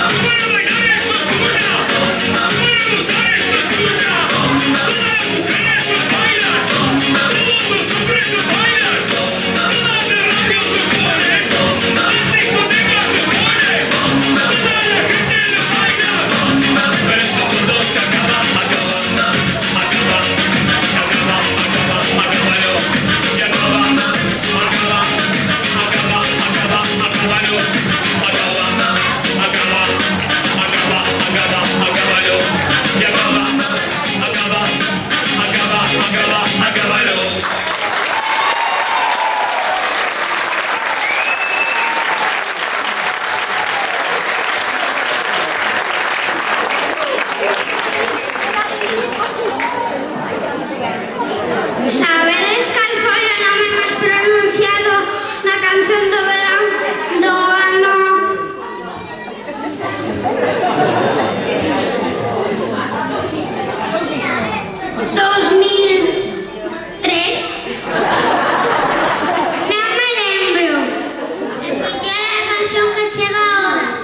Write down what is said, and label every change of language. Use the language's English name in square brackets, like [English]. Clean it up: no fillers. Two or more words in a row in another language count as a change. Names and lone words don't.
[Spanish] Voy a bailar, esto es una bomba. Voy a gozar, esto es una bomba. Todas las mujeres lo bailan, bomba. Todos los hombres lo bailan, bomba. Todas las radios lo ponen, bomba. Las discotecas lo ponen, bomba. Toda la gente lo baila, bomba. Pero esto todo se acaba, acaba, acaba, acaba, acaba, acábalo. Y acaba, acaba, acaba, acaba, acábalo. Acaba, acaba, acaba, acaba, acábalo. Y acaba, acaba, acaba, acaba, acábalo. [Galician] Sabedes cal foi o nome máis pronunciado na canción do verán do ano 2003? Non me lembro. [Spanish] ¿Y qué es la canción que llega ahora?